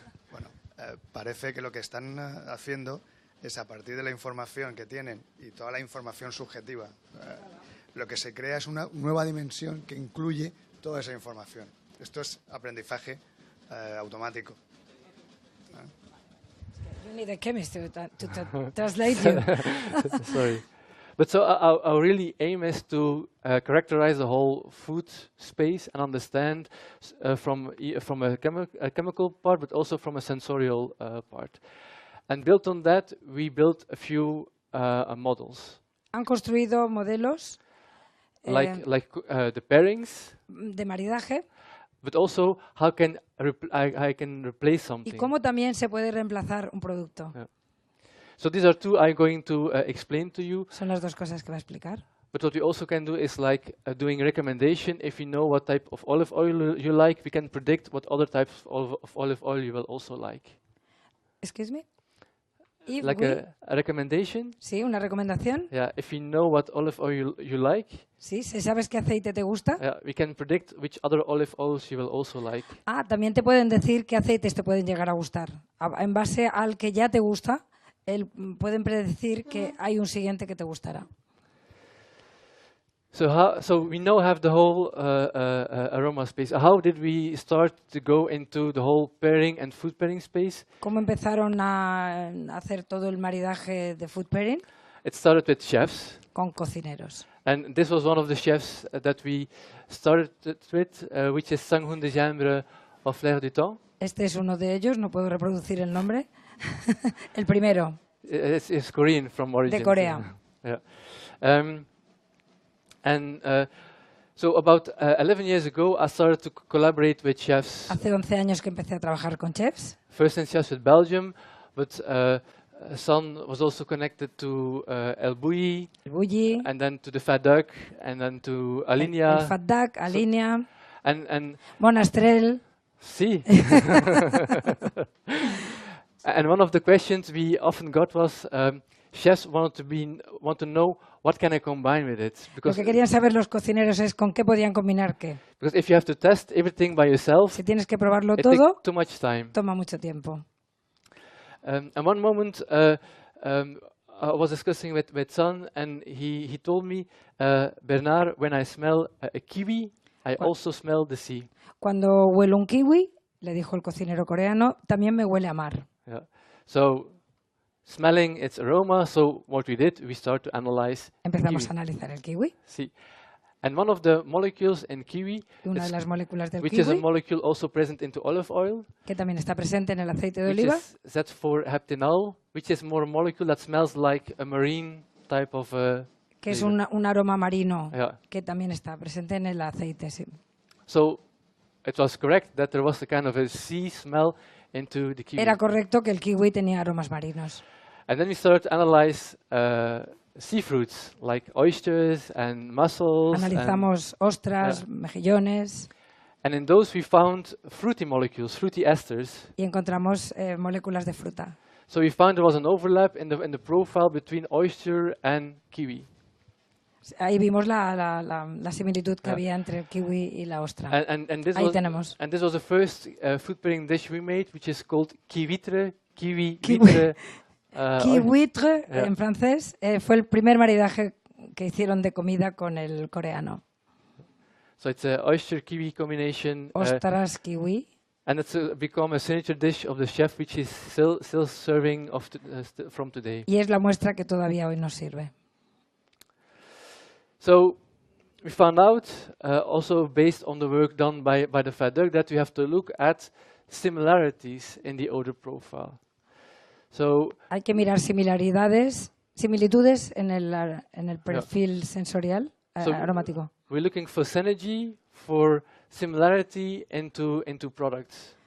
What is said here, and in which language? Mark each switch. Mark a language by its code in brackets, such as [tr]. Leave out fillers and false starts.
[es] Bueno, parece que lo que están haciendo es a partir de la información que tienen y toda la información subjetiva, lo que se crea es una nueva dimensión que incluye toda esa información. Esto es aprendizaje automático. [en] You need a chemist to translate you. Sorry. But so our really aim is to characterize the whole food space and understand from a chemical part, but also from a sensorial part. And built on that, we built a few models. [es] Han construido modelos [en] like the pairings. [es] De maridaje. [en] But also how I can replace something. [es] Y cómo también se puede reemplazar un producto. [en] Yeah. So these are two I'm going to explain to you. [es] Son las dos cosas que va a explicar. [en] But what we also can do is like doing recommendation. If you know what type of olive oil you like, we can predict what other types of olive oil you will also like. Excuse me? Like a recommendation? [es] Sí, una recomendación. [en] Yeah, if you know what olive oil you like. [es] Sí, si sabes qué aceite te gusta. [en] Yeah, we can predict which other olive oils you will also like. [es] Ah, también te pueden decir qué aceites te pueden llegar a gustar. En base al que ya te gusta, pueden predecir que hay un siguiente que te gustará. [en] So we now have the whole aroma space. How did we start to go into the whole pairing and food pairing space? [es] ¿Cómo empezaron a hacer todo el maridaje de food pairing? [en] It started with chefs. [es] Con cocineros. [en] And this was one of the chefs that we started with, which is Sang-Hoon de Jambre of L'Air du Temps. [es] Este es uno de ellos, no puedo reproducir el nombre. El primero. [en] It's Korean from origin. [es] De Corea. [en] Yeah. And so about 11 years ago, I started to collaborate with chefs. [es] Hace 11 años que empecé a trabajar con chefs. [en] First in chefs with Belgium, but San was also connected to El Bulli, and then to the Fat Duck, and then to Alinea. [es] El Fat Duck, Alinea. [en] And Monastrell. [es] Sí. [en] And one of the questions we often got was, chefs want to know what can I combine with it. [es] Lo que querían saber los cocineros es con qué podían combinar qué. [en] Because if you have to test everything by yourself, [es] si tienes que probarlo [en] it [es] todo, [en] takes too much time. [es] Toma mucho tiempo. [en] And one moment, I was discussing with Son, and he told me, Bernard, when I smell a kiwi, I also smell the sea. [es] Cuando huelo un kiwi, le dijo el cocinero coreano, también me huele a mar. [en] Yeah. So, smelling its aroma. So what we did, we start to analyze [es] Empezamos [en] kiwi. [es] a analizar el kiwi. [en] See, and one of the molecules in kiwi, [es] Una de las moléculas del [en] which is a [es] kiwi, [en] molecule also present into olive oil, [es] que también está presente en el aceite de [en] which [es] oliva, [en] is Z4-heptanol, which is more a molecule that smells like a marine type of. [es] que es [en] flavor. [es] un aroma marino, [en] Yeah. [es] que también está presente en el aceite. Sí. [en] So it was correct that there was a kind of a sea smell into the kiwi. [es] Era correcto que el kiwi tenía aromas marinos. [en] And then we started to analyze sea fruits like oysters and mussels. [es] Analizamos ostras, mejillones [en] And in those we found fruity molecules, fruity esters. [es] y encontramos moléculas de fruta. [en] So we found there was an overlap in the profile between oyster and kiwi. [es] Ahí vimos la similitud que había entre el kiwi y la ostra. [en] And this [es] Ahí [en] was, [es] tenemos. [en] and this was the first food pairing dish we made, which is called kiwitre, [es] Kiwi- kiwitre. Kiwitre, [en] Yeah. [es] en francés, fue el primer maridaje que hicieron de comida con el coreano. [en] So it's a oyster kiwi combination. [es] Ostras, kiwi. [en] And it's become a signature dish of the chef, which is still serving from today. [es] Y es la muestra que todavía hoy nos sirve. [en] So we found out, also based on the work done by the FADUC, that we have to look at similarities in the odor profile. So [es] Hay que mirar similitudes en el perfil sensorial [en] So [es] aromático. [en] we're looking for synergy, for similarity into products.